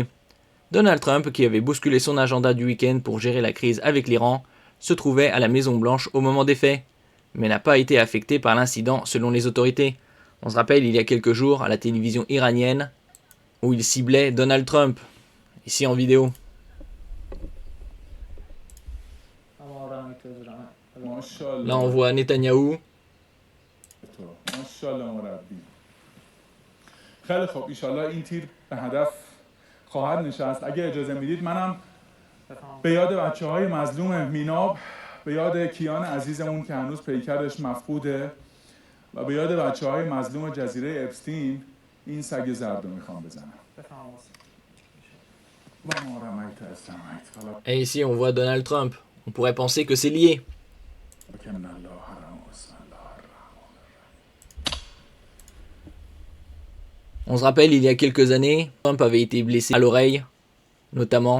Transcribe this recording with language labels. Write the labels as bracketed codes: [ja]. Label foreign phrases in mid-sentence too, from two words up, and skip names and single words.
[fr] Donald Trump, qui avait bousculé son agenda du week-end pour gérer la crise avec l'Iran, se trouvait à la Maison Blanche au moment des faits, mais n'a pas été affecté par l'incident selon les autorités. On se rappelle il y a quelques jours à la télévision iranienne où il ciblait Donald Trump, ici en vidéo. Là on voit Netanyahou. [fa] خواهد نشست. اگه اجازه میدید منم به یاد بچه‌های مظلوم میناب، به یاد کیان عزیزمون که هنوز پیکرش مفقوده و به یاد بچه‌های مظلوم جزیره اپستین این سگ زرد رو میخوام بزنم. [fr] Et ici on voit Donald Trump. On pourrait penser que c'est lié. On se rappelle, il y a quelques années, Trump avait été blessé à l'oreille, notamment.